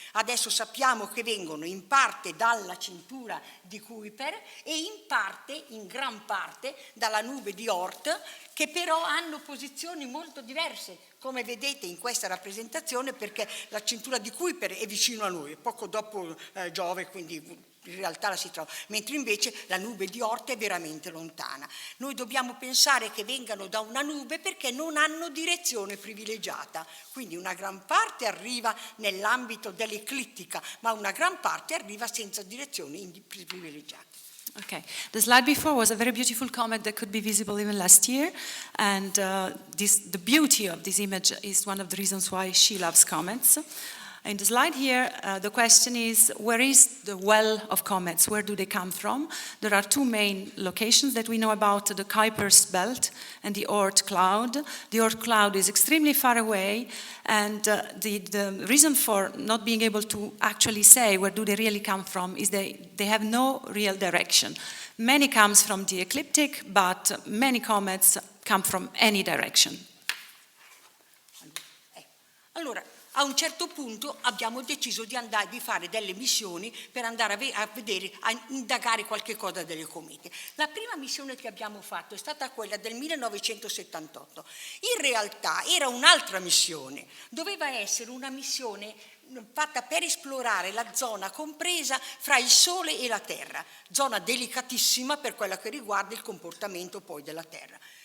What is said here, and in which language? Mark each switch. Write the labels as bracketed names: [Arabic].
[Italian] Adesso sappiamo che vengono in parte dalla cintura di Kuiper e in gran parte dalla nube di Oort, che però hanno posizioni molto diverse, come vedete in questa rappresentazione, perché la cintura di Kuiper è vicino a noi, poco dopo Giove, quindi in realtà la si trova, mentre invece la nube di Oort è veramente lontana. Noi dobbiamo pensare che vengano da una nube perché non hanno direzione privilegiata, quindi una gran parte arriva nell'ambito dell'eclittica, ma una gran parte arriva senza direzione privilegiata. [English] Okay, the slide before was a very beautiful comet that could be visible even last year, and the beauty of this image is one of the reasons why she loves comets. In the slide here, the question is, where is the well of comets? Where do they come from? There are 2 main locations that we know about, the Kuiper's belt and the Oort cloud. The Oort cloud is extremely far away, and the reason for not being able to actually say where do they really come from is they have no real direction. Many comes from the ecliptic, but many comets come from any direction. [Italian] Allora, a un certo punto abbiamo deciso di fare delle missioni per andare a indagare qualche cosa delle comete. La prima missione che abbiamo fatto è stata quella del 1978. In realtà era un'altra missione, doveva essere una missione fatta per esplorare la zona compresa fra il Sole e la Terra, zona delicatissima per quella che riguarda il comportamento poi della Terra.